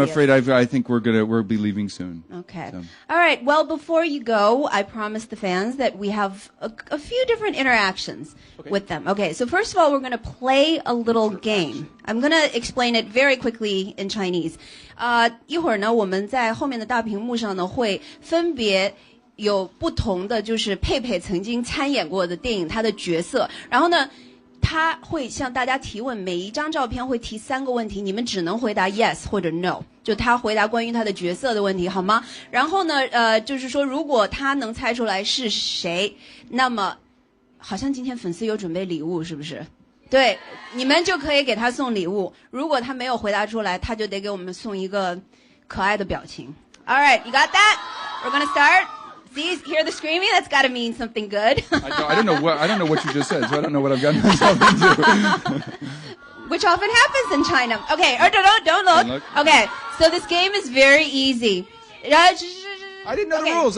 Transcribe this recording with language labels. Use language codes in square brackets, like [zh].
[en] and see afraid it. I think we'll be leaving soon. Okay. So. All right. Well, before you go, I promised the fans that we have a few different interactions with them. Okay. So first of all, we're going to play a little game. I'm going to explain it very quickly in Chinese. [zh] 一会儿呢，我们在后面的大屏幕上呢，会分别有不同的，就是佩佩曾经参演过的电影，她的角色。然后呢，他会向大家提问，每一张照片会提3个问题，你们只能回答 yes 或者 no， 就他回答关于他的角色的问题，好吗？然后呢，就是说如果他能猜出来是谁，那么好像今天粉丝有准备礼物，是不是？对，你们就可以给他送礼物。如果他没有回答出来，他就得给我们送一个可爱的表情。 [en] All right, you got that? We're gonna start. See, hear the screaming? That's got to mean something good. I don't know what you just said, so I don't know what I've gotten myself into. Which often happens in China. Okay, or don't look. Don't look. Okay, so this game is very easy. I didn't know the rules.